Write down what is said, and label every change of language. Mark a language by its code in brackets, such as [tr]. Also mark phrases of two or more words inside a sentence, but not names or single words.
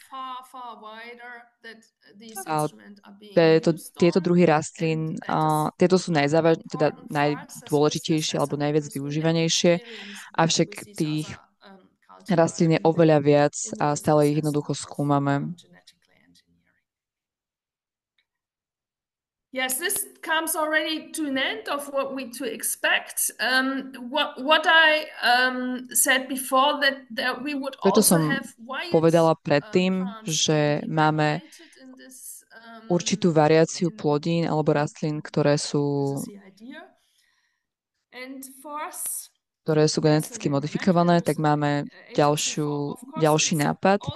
[sk] Tieto druhy rastlín, tieto sú teda najdôležitejšie alebo najviac využívanejšie, avšak tých rastlín je oveľa viac a stále ich jednoducho skúmame. [en] Yes, this comes already to an end of what we to expect. What I said before that we would also have [sk] povedala predtým, že máme určitú variáciu plodín alebo rastlín, ktoré sú geneticky modifikované, tak máme ďalší nápad.